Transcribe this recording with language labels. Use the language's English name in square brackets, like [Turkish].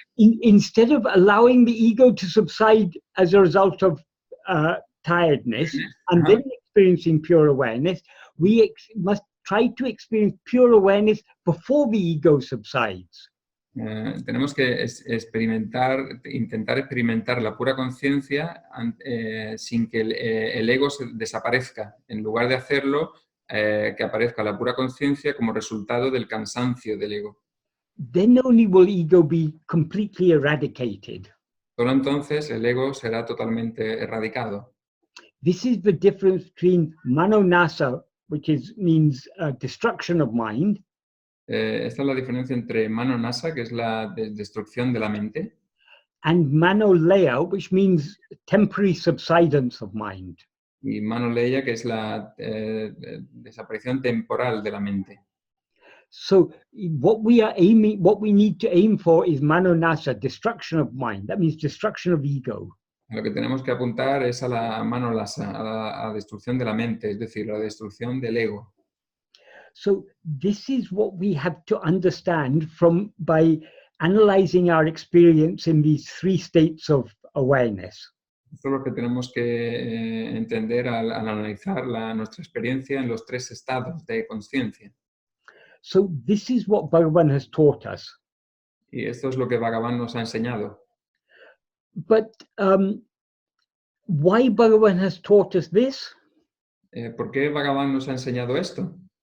[English] Instead of allowing the ego to subside as a result of tiredness and then experiencing pure awareness, we must try to experience pure awareness before the ego subsides. [Spanish] Tenemos que intentar experimentar la pura conciencia sin que el ego desaparezca. En lugar de hacerlo, que aparezca la pura conciencia como resultado del cansancio del ego. [English] Then only will ego be completely eradicated. [Spanish] Solo entonces el ego será totalmente erradicado. [English] This is the difference between manonasa, which means destruction of mind. [Spanish] Esta es la diferencia entre manonasa, que es la destrucción de la mente, [English] and manolaya, which means temporary subsidence of mind. [Spanish] y manoleya, que es la desaparición temporal de la mente. [English] So what we need to aim for is manonasa, destruction of mind. That means destruction of ego. [Spanish] Lo que tenemos que apuntar es a la manolasa, a la destrucción de la mente, es decir, la destrucción del ego. [English] So this is what we have to understand by analyzing our experience in these three states of awareness. [Spanish] Esto es lo que tenemos que entender al analizar nuestra experiencia en los tres estados de conciencia. [English] So this is what Bhagavan has taught us. [Spanish] Y esto es lo que Bhagavan nos ha enseñado. [English] But why Bhagavan has taught us this? [Spanish] ¿Por qué Bhagavan nos ha enseñado esto?